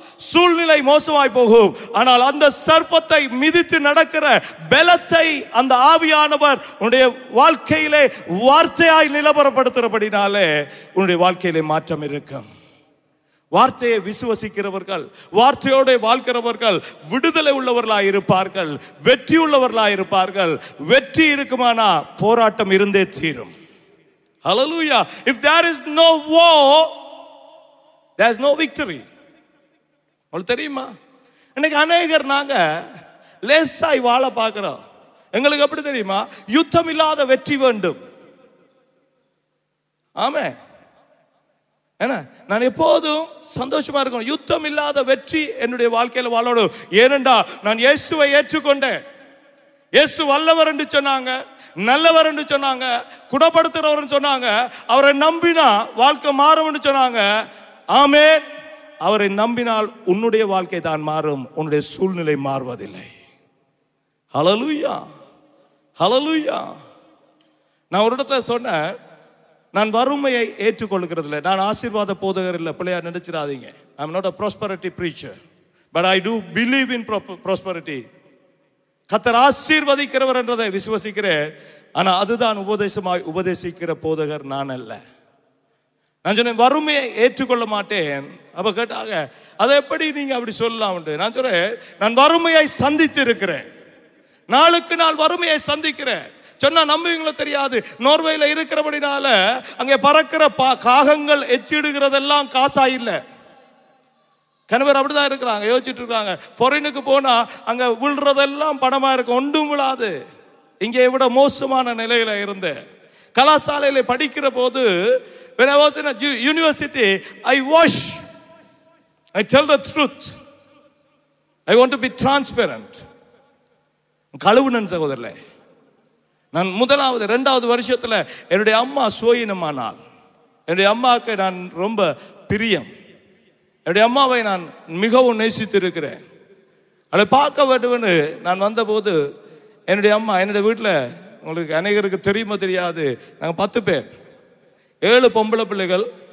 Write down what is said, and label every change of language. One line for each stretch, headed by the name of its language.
Tamil: சூழ்நிலை மோசமாய் போகும், ஆனால் அந்த சர்ப்பத்தை மிதித்து நடக்கிற பலத்தை அந்த ஆவியானவர் உன்னுடைய வாழ்க்கையிலே வார்த்தையாய் நிலவரப்படுத்துறபடினாலே உன்னுடைய வாழ்க்கையிலே மாற்றம் இருக்கும். வார்த்தையை விசுவசிக்கிறவர்கள், வார்த்தையோட வாழ்கிறவர்கள் விடுதலை உள்ளவர்களாய் இருப்பார்கள், வெற்றி உள்ளவர்களாய் இருப்பார்கள். வெற்றி இருக்குமானா போராட்டம் இருந்தே தீரும். Hallelujah.
English: If there is no war, there is no victory.
Tamil: உங்களுக்கு தெரியுமா? இன்னைக்கு அநேகர் நாங்க லேசாய் வாழ பார்க்கிறோம். எங்களுக்கு எப்படி தெரியுமா? யுத்தம் இல்லாத வெற்றி வேண்டும். ஆமென். என்ன, நான் எப்போதும் சந்தோஷமா இருக்கணும். யுத்தம் இல்லாத வெற்றி என்னுடைய வாழ்க்கையில் வாழணும். ஏனென்றா நான் இயேசுவை ஏற்றுக்கொண்டேன். இயேசு வல்லவர் என்று சொன்னாங்க, நல்லவர் என்று சொன்னாங்க, குணப்படுத்துறவர் சொன்னாங்க. அவரை நம்பினா வாழ்க்கை மாறும் என்று சொன்னாங்க. ஆமென். அவரை நம்பினால் உன்னுடைய வாழ்க்கை தான் மாறும், உன்னுடைய சூழ்நிலை மாறுவதில்லை. ஹல்லேலூயா. ஹல்லேலூயா. நான் ஒரு இடத்துல சொன்னேன், நான் வறுமையை ஏற்றுக்கொள்கிறது இல்லை, நான் ஆசீர்வாத போதகர் இல்லை, பிள்ளையா நினைச்சிடாதீங்க.
English: I am not a prosperity preacher, but I do believe in prosperity.
Tamil: கர்த்தர் ஆசீர்வதிக்கிறவர் என்றதை விசுவசிக்கிறேன். ஆனா அதுதான் உபதேசிக்கிற போதகர் நான் அல்ல. நான் சொன்னேன் வறுமையை ஏற்றுக்கொள்ள மாட்டேன். அப்ப கேட்டாங்க, அதை எப்படி நீங்க அப்படி சொல்லலாம்? நான் சொல்றேன், நான் வறுமையை சந்தித்து இருக்கிறேன், நாளுக்கு நாள் வறுமையை சந்திக்கிறேன். சொன்னா நம்புவீங்களோ தெரியாது. நோர்வேல இருக்கிறபடினால அங்கே பறக்கிற காகங்கள் எச்சிடுகிறதெல்லாம் காசா இல்லை. கணவர் அப்படிதான் இருக்கிறாங்க, யோசிச்சுட்டு இருக்காங்க. ஃபாரினுக்கு போனா அங்க விழுறதெல்லாம் பணமா இருக்கும், ஒன்றும் விழாது. இங்கே விட மோசமான நிலையில இருந்தேன். கலாசாலையில படிக்கிற போது
English: when I was in a university, I wash, I tell the truth, I want to be transparent.
Tamil: கழுவுனன் சகோதரர்களே. நான் முதலாவது 2வது வருஷத்துல என்னுடைய அம்மா சோயினமானாள். என்னுடைய அம்மாவுக்கு நான் ரொம்ப பிரியம். என்னுடைய அம்மாவை நான் மிகவும் நேசித்திருக்கிறேன். அதை பார்க்க வேண்டும்னு நான் வந்தபோது என்னுடைய அம்மா, என்னுடைய வீட்டில் உங்களுக்கு அநேகருக்கு தெரியுமோ தெரியாது, நாங்கள் 10 பேர், 7 பொம்பளை பிள்ளைகள்.